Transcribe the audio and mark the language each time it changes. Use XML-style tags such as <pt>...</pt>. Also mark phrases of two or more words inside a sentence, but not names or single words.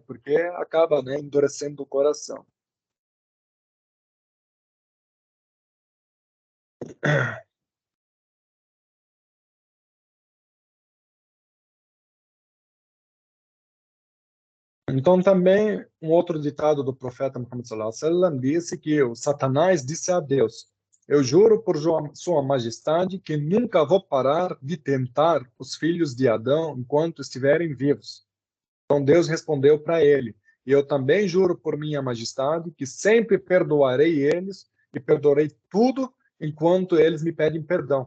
<pt>Porque acaba, né, endurecendo o coração. Então, também, um outro ditado do profeta Muhammad</pt> <ar>صلى الله عليه وسلم</ar> <pt>disse que o Satanás disse a Deus: Eu juro por Sua Majestade que nunca vou parar de tentar os filhos de Adão enquanto estiverem vivos. Então, Deus respondeu para ele: E eu também juro por Minha Majestade que sempre perdoarei eles e perdoarei tudo enquanto eles me pedem perdão.</pt>